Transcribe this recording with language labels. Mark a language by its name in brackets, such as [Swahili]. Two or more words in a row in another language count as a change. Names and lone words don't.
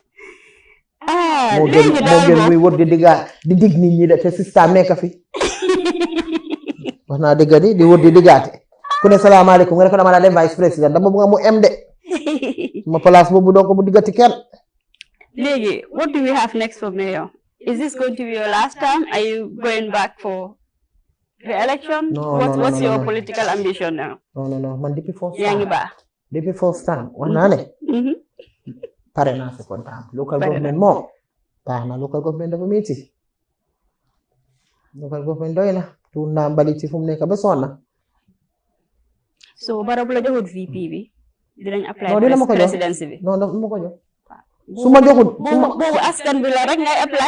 [Wolof] moo gën muy wër di dig nit ñi de te système nekk fi wax naa dëgg di wër di diggaate ku ne salaamaaleykum nga ne ko dama la dem [French] vice président [Wolof] dama bëgg mu em de ma place boobu doo ko bu diggati kenn. Léegi, [English] what do we have next for mayor? Is this going to be your last time? Are you going back for re-election? What's your political ambition now? [Wolof] No. Man depuis first yaa ngi time. baax. [English] Depuis first time. [Wolof] Wax naa ne. Pare naa second time. [English] Local government moom. [Wolof] Baax na [English] local government [Wolof] dafa métti. [English] Local government [Wolof] doy na. Tuur naa mbali ci fu mu nekk ba sonn na. So Barrow bu la joxut VP bi dinañ apply non dina ma ko jox presidency bi. non dama ko jox. su ma joxut boobu askan bi la rek ngay apply.